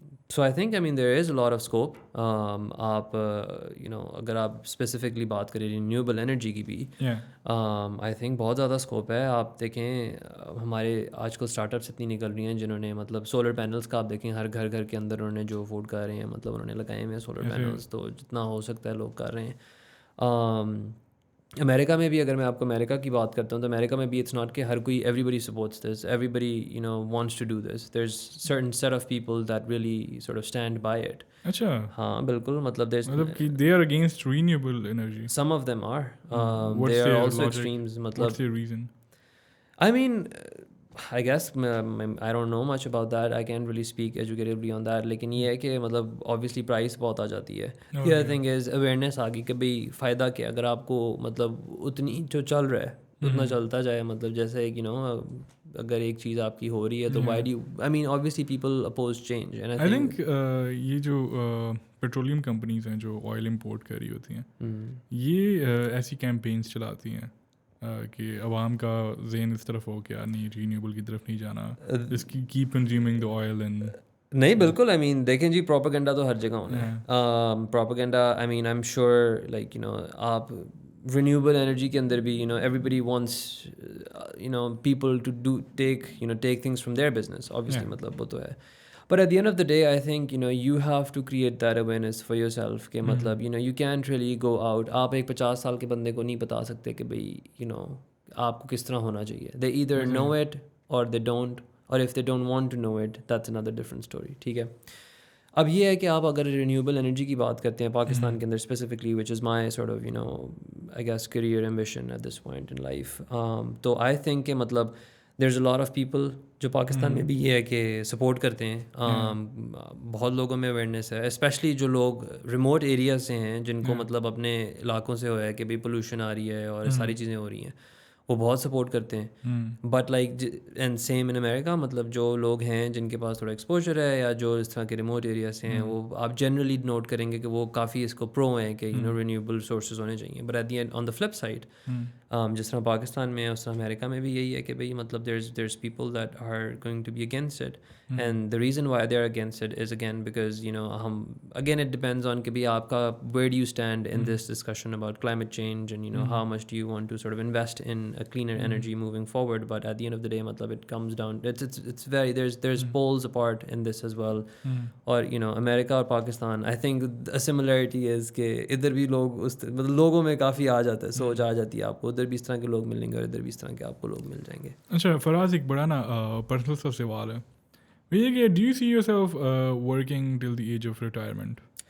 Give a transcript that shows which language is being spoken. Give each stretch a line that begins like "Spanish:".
English: So I think I mean there is a lot of scope.
Urdu: آپ اگر آپ specifically بات کریں رینیویبل انرجی کی بھی آئی تھنک بہت زیادہ اسکوپ ہے. آپ دیکھیں ہمارے آج کل اسٹارٹ اپس اتنی نکل رہی ہیں جنہوں نے مطلب سولر پینلس کا آپ دیکھیں ہر گھر کے اندر انہوں نے جو افورڈ کر رہے ہیں مطلب انہوں نے لگائے ہوئے ہیں سولر پینلس، تو جتنا ہو سکتا ہے لوگ کر رہے ہیں. امریکہ میں بھی اگر میں آپ کو امریکہ کی بات کرتا ہوں تو امریکہ میں بھی
English: it's not
Urdu: کہ ہر کوئی
English: Every body sports this, every body wants to do this, there is certain set of people that really sort of stand by it.
Urdu: اچھا، ہاں بالکل، مطلب
English: they are against renewable energy. some of them are. There are also extremes. What's their reason? I mean, I guess I don't know much about that. I can't really speak educatively on that.
Urdu: لیکن یہ ہے کہ مطلب obviously price بہت آ جاتی ہے.
English: The other thing is awareness
Urdu: آ گئی کہ بھائی فائدہ کیا اگر آپ کو مطلب اتنی جو چل رہا ہے اتنا چلتا جائے، مطلب جیسے ایک اگر ایک چیز آپ کی ہو رہی ہے تو
English: why do you I mean obviously people oppose change. And I think
Urdu: یہ جو پیٹرولیم کمپنیز ہیں جو آئل امپورٹ کر رہی ہوتی ہیں یہ ایسی کیمپینس چلاتی ہیں کہ عوام کا ذہن اس طرف ہو کہ نہیں رینیوبل کی طرف نہیں جانا، اس کی
English: Keep consuming the oil. And
Urdu: نہیں بالکل،
English: I mean
Urdu: دیکھیں جی پروپیگنڈا تو ہر جگہ ہونا ہے.
English: propaganda I mean I am sure like
Urdu: آپ رینیوبل انرجی کے اندر بھی
English: every body wants people to take things from their business, obviously
Urdu: مطلب وہ تو ہے.
English: But at the end of the day, I think, you have to create that awareness for yourself
Urdu: کہ مطلب,
English: you can't really go out.
Urdu: آپ ایک 50 سال کے بندے کو نہیں بتا سکتے کہ بھئی, آپ کو کس طرح ہونا چاہیے.
English: They either know it or they don't, or if they don't want to know it, that's another different story.
Urdu: ٹھیک ہے. اب یہ ہے کہ آپ اگر رینیوبل انرجی کی بات کرتے ہیں پاکستان کے اندر specifically,
English: which is my sort of I guess career ambition at this point in life,
Urdu: تو آئی تھنک کہ مطلب
English: there is a lot of people
Urdu: جو پاکستان میں بھی یہ ہے کہ سپورٹ کرتے ہیں. بہت لوگوں میں اویئرنیس ہے, اسپیشلی جو لوگ ریموٹ ایریاز سے ہیں, جن کو مطلب اپنے علاقوں سے ہوا ہے کہ بھئی پولوشن آ رہی ہے اور ساری چیزیں ہو رہی ہیں, وہ بہت سپورٹ کرتے ہیں.
English: but like and same in America,
Urdu: مطلب جو لوگ ہیں جن کے پاس تھوڑا ایکسپوجر ہے یا جو اس طرح کے ریموٹ ایریا سے ہیں, وہ آپ جنرلی نوٹ کریں گے کہ وہ کافی اس کو پرو ہیں کہ رینیوبل سورسز ہونے چاہیے.
English: but at the end on the flip side,
Urdu: جس طرح پاکستان میں ہے اس طرح امریکہ میں بھی یہی ہے کہ بھئی مطلب
English: there is people that are going to be against it, and the reason why they are against it is again because ہم again it depends on
Urdu: کہ بھئی آپ کا
English: Where do you stand in this discussion about climate change and how much do you want to sort of invest in cleaner energy moving forward. But at the end of the day, matlab, it comes down, it's very, there's poles apart in this as well.
Urdu: Or America اور Pakistan,
English: I think a similarity is
Urdu: کہ ادھر بھی لوگ مطلب لوگوں میں کافی آ جاتا ہے, سوچ آ جاتی ہے آپ کو, ادھر بھی اس طرح کے لوگ ملیں گے اور ادھر بھی اس طرح کے آپ کو لوگ مل جائیں گے. اچھا فراز, ایک بڑا نا پرسنل سا سوال ہے, یہ کہ
English: Do you see yourself working till the age of retirement?